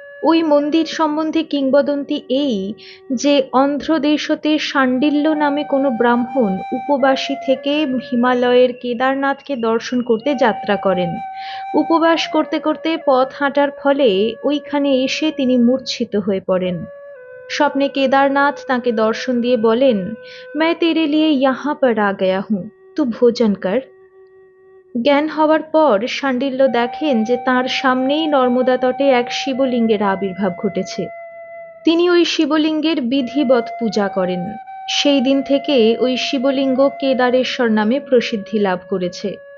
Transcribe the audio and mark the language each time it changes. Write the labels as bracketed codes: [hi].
[bn] ওই মন্দির সম্বন্ধে কিংবদন্তি এই যে অন্ধ্রদেশতে শাণ্ডিল্য নামে কোনো ব্রাহ্মণ উপবাসী থেকে হিমালয়ের কেদারনাথকে দর্শন করতে যাত্রা করেন। উপবাস করতে করতে পথ হাঁটার ফলে ওইখানে এসে তিনি মূর্ছিত হয়ে পড়েন। স্বপ্নে কেদারনাথ তাঁকে দর্শন দিয়ে বলেন, [hi] मैं तेरे लिए यहाँ पर आ गया हूँ, तू भोजन कर। [bn] জ্ঞান হওয়ার পর শাণ্ডিল্য দেখেন যে তাঁর সামনেই নর্মদা তটে এক শিবলিঙ্গের আবির্ভাব ঘটেছে। তিনি ওই শিবলিঙ্গের বিধিবৎ পূজা করেন। সেই দিন থেকে ওই শিবলিঙ্গ কেদারেশ্বর নামে প্রসিদ্ধি লাভ করেছে।